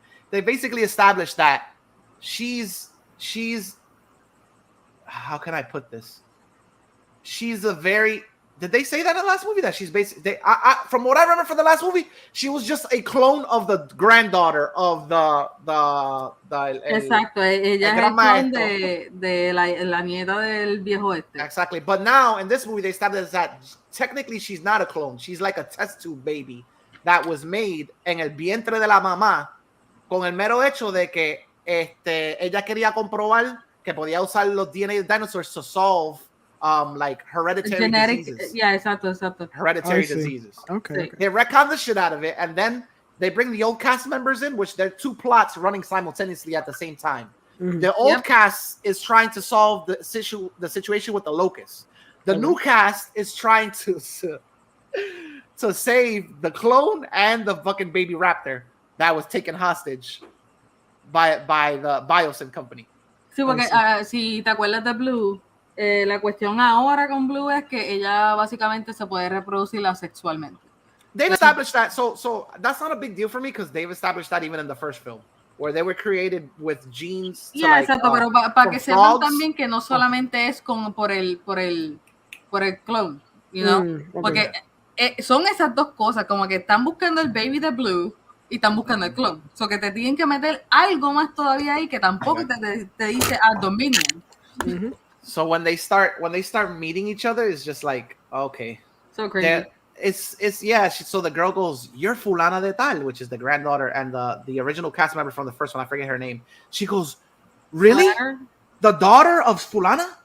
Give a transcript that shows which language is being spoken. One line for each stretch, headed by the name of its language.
English: They basically established that she's how can I put this? She's a very Did they say that in the last movie? That she's basically from what I remember from the last movie, she was just a clone of the granddaughter of the
Spanish: Exacto, ella es el clon de la nieta del viejo este.
English: Exactly, but now in this movie they established that technically she's not a clone. She's like a test tube baby that was made
Spanish: en el vientre de la mamá con el mero hecho de que ella quería comprobar que podía usar los DNA dinosaurs
English: to solve like hereditary diseases. Yeah, exacto. Hereditary diseases. Okay. They retcon the shit out of it, and then they bring the old cast members in, which there are two plots running simultaneously at the same time. Mm-hmm. The old cast is trying to solve the situation with the locust. The new cast is trying to save the clone and the fucking baby raptor that was taken hostage by the Biosyn company.
Spanish: Sí, porque si te acuerdas de Blue, la cuestión ahora con Blue es que ella básicamente se puede reproducir asexualmente.
English: They've established that, so that's not a big deal for me because they've established that even in the first film, where they were created with genes.
Spanish: Yeah, exacto, pero para que sepan también que no solamente es como por el clone,
English: you know,
Spanish: porque son esas dos cosas, como que están buscando el baby de Blue y están buscando el clone, so que te tienen que meter algo más todavía ahí que tampoco te dice Dominion. Mm-hmm.
English: So when they start meeting each other, it's just like, okay, so crazy. So the girl goes, "You're
Spanish: fulana de tal,"
English: which is the granddaughter, and the original cast member from the first one, I forget her name. She goes, "Really? The daughter of fulana?